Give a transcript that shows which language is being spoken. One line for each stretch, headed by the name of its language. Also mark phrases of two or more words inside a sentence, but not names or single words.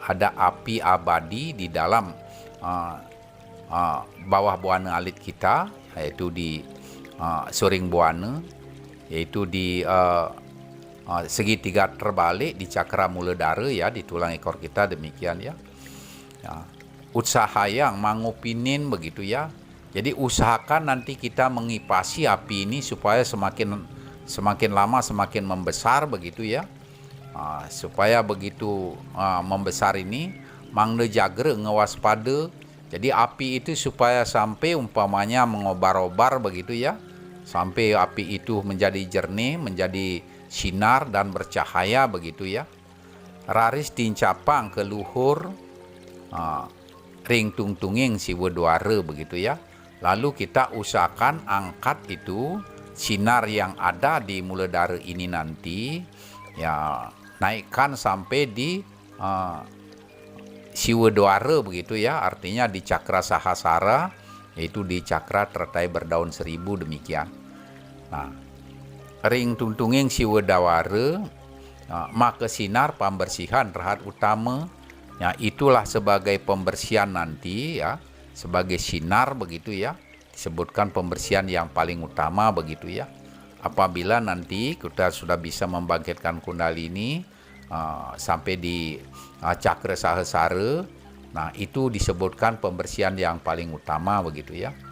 Indonesian: Ada api abadi di dalam bawah buana alit kita, yaitu di Suring Buana, yaitu di segitiga terbalik di cakra muladhara ya, di tulang ekor kita demikian ya. Usaha yang mangupinin begitu ya. Jadi usahakan nanti kita mengipasi api ini supaya semakin lama semakin membesar begitu ya. Supaya begitu membesar ini
Balinese: mangde jagre ngewaspada.
Indonesian: Jadi api itu supaya sampai umpamanya mengobar-obar begitu ya. Sampai api itu menjadi jernih, menjadi sinar dan bercahaya begitu ya.
Balinese: Raris tincapang ke luhur ring tungtunging si wedwara
Indonesian: begitu ya. Lalu kita usahakan angkat itu sinar yang ada di muladhara ini nanti ya, naikkan sampai di siwedwara begitu ya, artinya di cakra sahasrara, yaitu di cakra teratai berdaun seribu demikian. Nah,
Balinese: ring tungtunging siwedwara
Indonesian: maka sinar pembersihan rahat utama ya, itulah sebagai pembersihan nanti ya, sebagai sinar begitu ya, disebutkan pembersihan yang paling utama begitu ya. Apabila nanti kita sudah bisa membangkitkan kundalini sampai di cakra sahasrara, nah itu disebutkan pembersihan yang paling utama begitu ya.